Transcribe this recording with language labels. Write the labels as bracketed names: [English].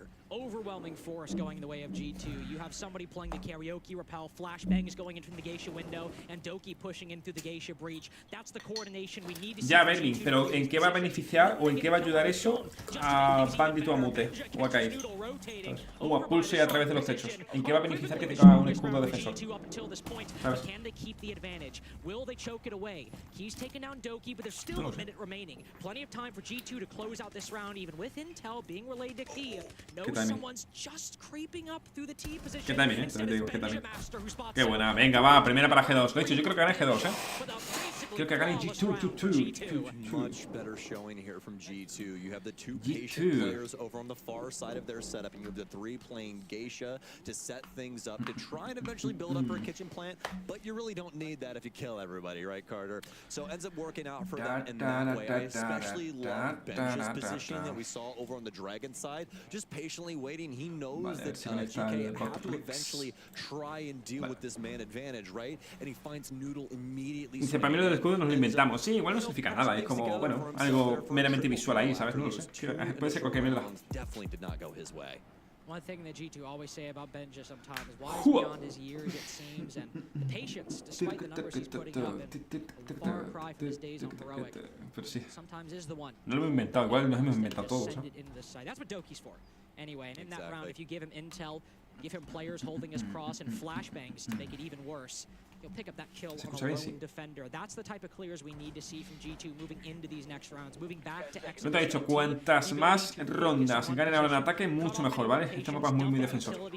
[English] Overwhelming force going the way of G2. You have somebody playing the karaoke repel, flashbangs going in from the geisha window, and Doki pushing in through the geisha breach. That's the coordination we need to see. [Spanish] Ya, Berlin, pero ¿en qué va a beneficiar o en qué va a ayudar eso a Bandit o a Mute o a Kai? O a Pulse a través de los techos. ¿En qué va a beneficiar que tenga un escudo defensor? ¿Sabes? [English] Can they keep the advantage? Will they choke it away? He's taken down Doki, but there's still a minute remaining. Plenty of time for G2 to close out this round, even with intel being relayed to Key. Someone's just creeping up through the T position. [Spanish] ¿Qué timing, Te digo, ¿qué timing? Qué buena. Venga, va, primera para G2. De hecho, yo creo que gane G2, Creo que gane G2. [English] Much better showing here from G2. You have the 2 patient players over on the far side of their setup, and you have the 3 playing geisha to set things up to try and eventually build up for a kitchen plant. But you really don't need that if you kill everybody, right, Carter? So it ends up working out for them in that way. I especially love Benja's positioning that we saw over on the Dragon side. Just patiently waiting. He knows that GK have to eventually try and deal with this man advantage, right? And he finds Noodle immediately. [Spanish] Dice, para mí lo del escudo nos lo inventamos. Sí, igual no significa nada. Es como, bueno, algo meramente visual ahí, ¿sabes? No lo sé. Puede ser cualquier mierda. [English] Definitely did not go his way. One thing that G2 always say about Benja sometimes is wise beyond his years, it seems, and the patience, despite the numbers he's putting up, a far cry from his days on Heroic. Sometimes is the one. [Spanish] No lo hemos inventado, igual nos hemos inventado todos. [English] That's what Doki's for. Anyway, and in that round, if you give him intel, give him players holding his cross and flashbangs to make it even worse, he'll pick up that kill on a lone defender. That's the type of clears we need to see from G2 moving into these next rounds, moving back to X. [Spanish] No te he dicho, cuantas más rondas ganen ahora en ataque, mucho mejor, ¿vale? Este mapa es muy defensor.